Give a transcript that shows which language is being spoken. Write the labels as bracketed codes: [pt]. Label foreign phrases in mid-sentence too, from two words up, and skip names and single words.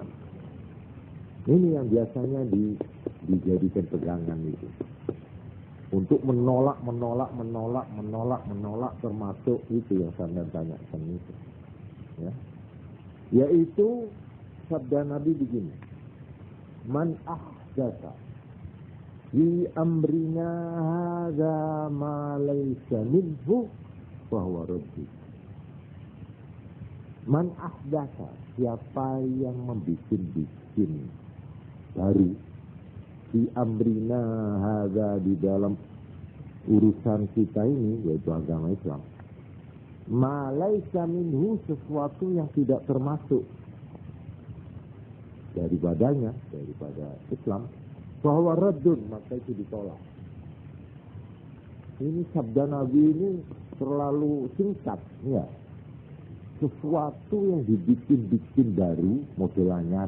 [id] Ini yang biasanya dijadikan pegangan itu. Untuk menolak termasuk itu yang saya tanyakan itu. Ya. Yaitu sabda Nabi begini. [ar] من أحدث في أمرنا هذا ما ليس منه فهو رد. من أحدث, [id] siapa yang membikin baru [ar] في أمرنا هذا, [id] di dalam urusan kita ini yaitu agama Islam, [ar] ما ليس منه, [id] sesuatu yang tidak termasuk daripada Islam, bahwa raddun, maka itu ditolak. Ini sabda Nabi ini terlalu singkat, ya. Sesuatu yang dibikin baru, model anyar.